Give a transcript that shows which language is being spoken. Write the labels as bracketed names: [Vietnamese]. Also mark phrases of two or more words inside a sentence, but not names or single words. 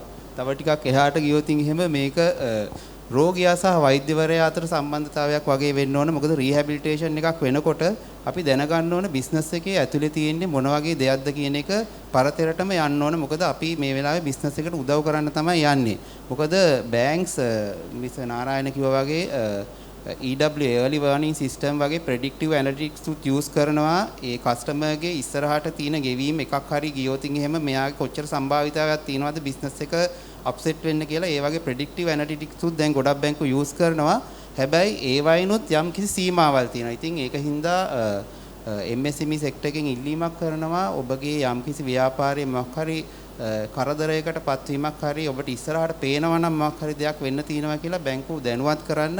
[Sinhala] තව ටිකක් එහාට ගියොත් එහෙම මේක රෝගියා සහ වෛද්‍යවරයා අතර සම්බන්ධතාවයක් වගේ වෙන්න ඕන. මොකද රීහැබිලිටේෂන් එකක් වෙනකොට අපි දැනගන්න ඕන බිස්නස් එකේ ඇතුලේ තියෙන්නේ මොන වගේ දෙයක්ද කියන එක පරතරටම යන්න ඕන. මොකද අපි මේ වෙලාවේ බිස්නස් එකට උදව් කරන්න තමයි යන්නේ. මොකද බැංක්ස් මිස් නාරායන කිව්වා වගේ [English] EW early warning system [Sinhala] වගේ [English] predictive analytics use [Sinhala] කරනවා. ඒ කස්ටමර්ගේ ඉස්සරහට තියෙන ගෙවීම් එකක් හරි ගියොත් එහෙම මෙයාගේ කොච්චර සම්භාවිතාවයක් තියෙනවද බිස්නස් එක අප්සෙට් වෙන්න කියලා ඒ වගේ [English] predictive analytics [Sinhala] උත් දැන් ගොඩක් බැංකු use කරනවා. හැබැයි ඒ වයින්ොත් යම් කිසි සීමාවල් තියෙනවා. ඉතින් ඒක හින්දා [English] MSME sector [Sinhala] එකෙන් ඉල්ලීමක් කරනවා ඔබගේ යම් කිසි ව්‍යාපාරයේ මොකක් හරි කරදරයකට පත්වීමක් හරි ඔබට ඉස්සරහට පේනවා නම් මොකක් හරි දෙයක් වෙන්න තියෙනවා කියලා බැංකුව දැනුවත් කරන්න.